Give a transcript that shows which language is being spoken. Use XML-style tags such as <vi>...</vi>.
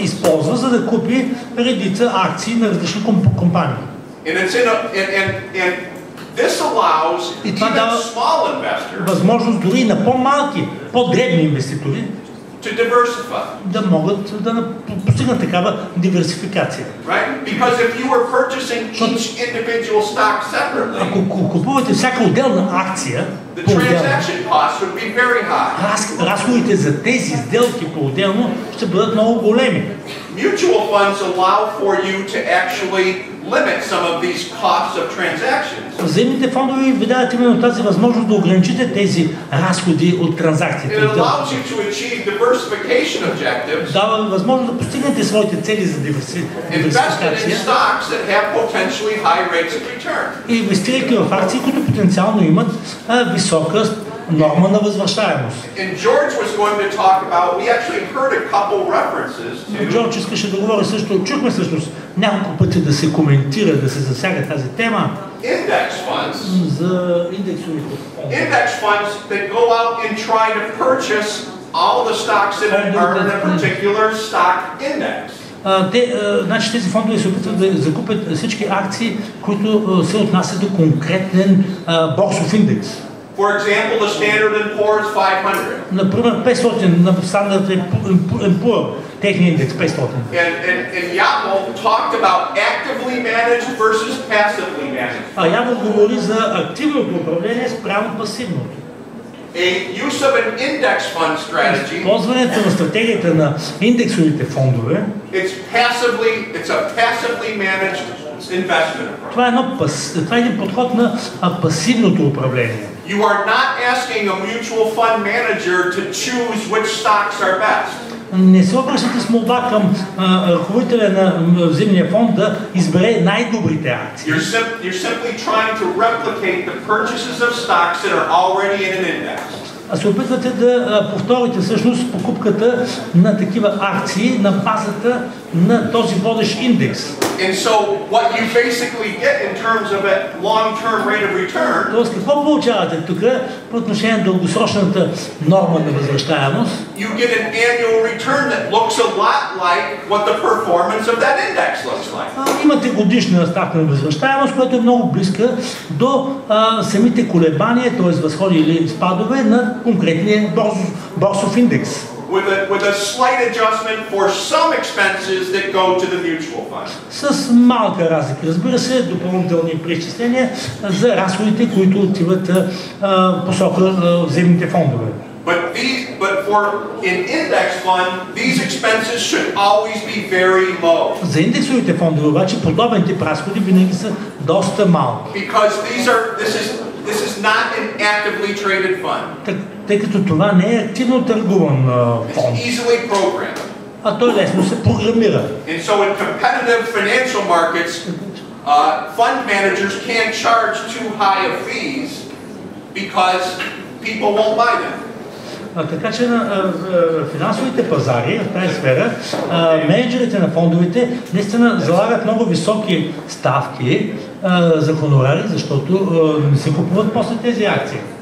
<bg>Използва, за да купи редица акции на различни компании.</bg> <en>And it's and this allows even small investors</en> <bg>възможност дори на по-малки, по-дребни инвеститори</bg> <en>to diversify.</en> <bg>Да могат да постигнат такава диверсификация.</bg> <en>Right? Because if you were purchasing each individual stock separately,</en> <bg>ако купувате всяка отделна акция,</bg> <en>the transaction costs would be very high.</en> <bg>Разходите за тези сделки по-отделно ще бъдат много големи.</bg> <en>Mutual funds allow for you to actually limit some of these costs of transactions.</en> <bg>Взаимните фондове ви дават именно тази възможност да ограничите тези разходи от транзакциите.</bg> <en>It allows you to achieve diversification objectives.</en> <bg>Дава възможност да постигнете своите цели за диверсификация.</bg> <en>Invested in stocks that have potentially high rates of return.</en> <bg>И инвестирайки в акции, които потенциално имат висока норма на възвръщаемост.</bg> <en>And George was going to talk about, we actually heard a couple references to.</en> <bg>Джордж искаше да говори също, чухме всъщност няколко пъти да се коментира, да се засяга тази тема.</bg> <en>Index funds.</en> <bg>За индексовите фондове.</bg> <en>Index funds that go out and try to purchase all the stocks that are in a particular stock index.</en> <bg>Значи тези фондове се опитват да закупят всички акции, които се отнасят до конкретен борсов индекс.</bg> <en>For example, the Standard & Poor's 500.</en> <bg>Например, 500 на Standard & Poor's, техния индекс 500.</bg> <en>And Yabel talked about actively managed versus passively managed.</en> <bg>Ябел говори за активното управление спрямо пасивното.</bg> <en>A use of an index fund strategy.</en> <bg>Използването на стратегията на индексовите фондове.</bg> <en>It's a passively managed investment approach.</en> <bg>Това е един подход на пасивното управление.</bg> <en>You are not asking a mutual fund manager to choose which stocks are best.</en> <bg>Не се обръщате с молба към ръководителя на взаимния фонд да избере най-добрите акции.</bg> <en>You're simply trying to replicate the purchases of stocks that are already in an index.</en> <bg>А се опитвате да повторите всъщност покупката на такива акции на базата на този водещ индекс.</bg> <en>And so what you basically get in terms of a long-term rate of return.</en> <bg>Тоест какво получавате тук по отношение на дългосрочната норма на възвръщаемост?</bg> <en>You get an annual return that looks a lot like what the performance of that index looks like.</en> <bg>Имате годишна ставка на възвръщаемост, която е много близка до самите колебания, т.е. възходи или спадове на конкретния борсов индекс.</bg> <en>With a slight adjustment for some expenses that go to the mutual fund.</en> <bg>С малка разлика, разбира се, допълнителни преизчисления за разходите, които отиват посока взаимните фондове.</bg> <en>But for an index fund, these expenses should always be very low.</en> <bg>За индексовите фондове обаче подобен тип разходи винаги са доста малки.</bg> <en>Because this is not an actively traded fund.</en> <bg>Тъй като това не е активно търгуван фонд.</bg> <en>It's easily programmed.</en> <bg>А той лесно се програмира.</bg> <en>And so in competitive financial markets, fund managers can't charge too high of fees because people won't buy them.</en> <bg>Така че на финансовите пазари в тази сфера менеджерите на фондовете наистина залагат много високи ставки за хонорари, защото не се купуват после тези акции.</bg>